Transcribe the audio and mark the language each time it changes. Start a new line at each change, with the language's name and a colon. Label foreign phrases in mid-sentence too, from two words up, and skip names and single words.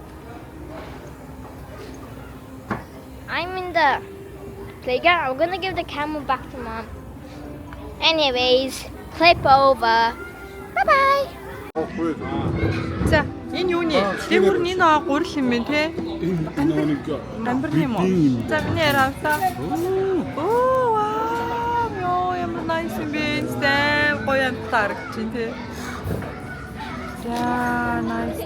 English: I'm in the playground. I'm gonna give the camera back to Mom. Anyways, clip over. Bye bye.
Korean: 보여줘.
Mongolian: За, энэ юуны? Дээгүүрний нөө гурил юм бэ те? Амбар юм уу? За, миний яраасаа. Оо, вау. Ёо, ямар nice юм бэ? Стай гоё амттай харагдаж байна те. За, nice.